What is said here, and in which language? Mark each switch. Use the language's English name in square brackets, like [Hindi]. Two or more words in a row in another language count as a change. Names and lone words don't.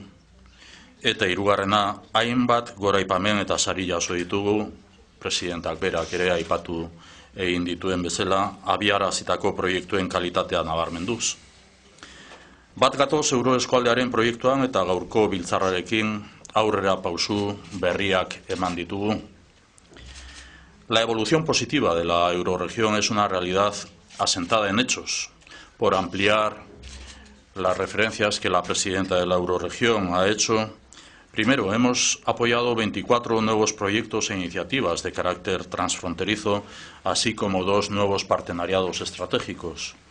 [Basque] Eta hirugarrena, hainbat goraipamen eta sari jaso ditugu, presidentak berak ere aipatu egin dituen bezala, abiarazitako proiektuen kalitatea nabarmenduz. Bat gatoz euroeskualdearen proiektuan eta gaurko biltzarrarekin aurrera pausu berriak eman ditugu. [Spanish] La evolución positiva de la eurorregión es una realidad asentada en hechos, por ampliar las referencias que la presidenta de la eurorregión ha hecho. Primero, hemos apoyado 24 nuevos proyectos e iniciativas de carácter transfronterizo, así como 2 nuevos partenariados estratégicos.